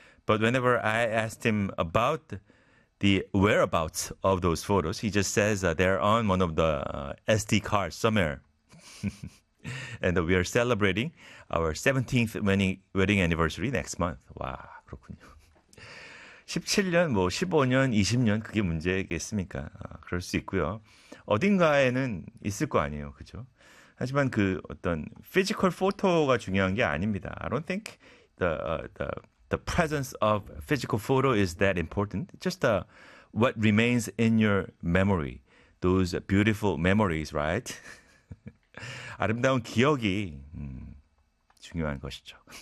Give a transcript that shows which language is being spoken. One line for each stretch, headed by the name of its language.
English: But whenever I asked him about the whereabouts of those photos, he just says they're on one of the SD cards somewhere. And we are celebrating our 17th wedding anniversary next month.
Korean: 와, 그렇군요. 17년, 뭐 15년, 20년 그게 문제겠습니까? 그럴 수 있고요. 어딘가에는 있을 거 아니에요, 그죠? 하지만 그 어떤
English: physical photo
Korean: 가 중요한 게 아닙니다.
English: I don't think the presence of physical photo is that important. Just what remains in your memory, those beautiful memories, right?
Korean: 아름다운 기억이 중요한 것이죠.